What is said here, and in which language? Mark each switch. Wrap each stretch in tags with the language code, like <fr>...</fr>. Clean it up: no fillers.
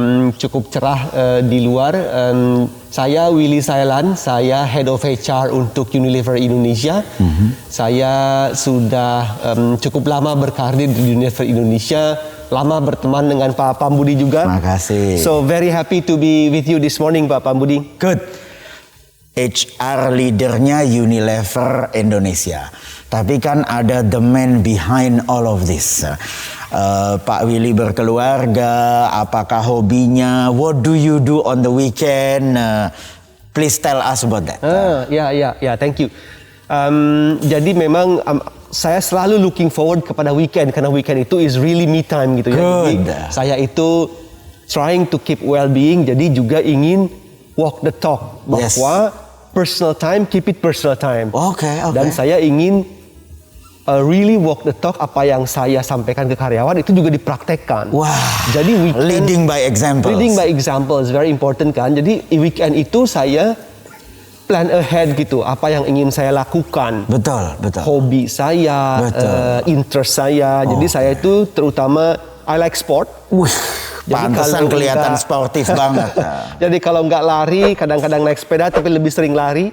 <id>Cukup cerah di luar. Saya Willy Sailan, saya Head of HR untuk Unilever Indonesia. Saya sudah cukup lama berkarir di Unilever Indonesia. Lama berteman dengan Pak Pambudi juga. Makasih.</id> <en>So very happy to be with you this morning Pak Pambudi. Good. HR leadernya Unilever Indonesia.</en> <id>Tapi kan ada</id> <en>the man behind all of this.</en> <id>Pak Willy berkeluarga, apakah hobinya?</id> <en>What do you do on the weekend? Please tell us about that.</en> <id>Ya,</id> <en>thank you.</en> <id>Jadi memang saya selalu</id> <en>looking forward</en> <id>kepada weekend karena weekend itu</id> <en>is really me time</en> <id>gitu ya. Jadi saya itu</id> <en>trying to keep well-being,</en> <id>jadi juga ingin</id> <en>walk the talk bahwa personal time, keep it personal time. Okay.</en> <id>Dan saya ingin</id> <en>really walk the talk,</en> <id>apa yang saya sampaikan ke karyawan itu juga dipraktekkan. Wah. Jadi weekend,</id> <en>leading by example. Leading by example is very important kan.</en> <id>Jadi weekend itu saya plan ahead gitu, apa yang ingin saya lakukan. Betul. Hobi saya, interest saya. Jadi saya itu terutama</id> <en>I like sport.</en> <id>Pantesan kelihatan sportif banget. Jadi kalau nggak lari, kadang-kadang naik sepeda, tapi lebih sering lari.</id>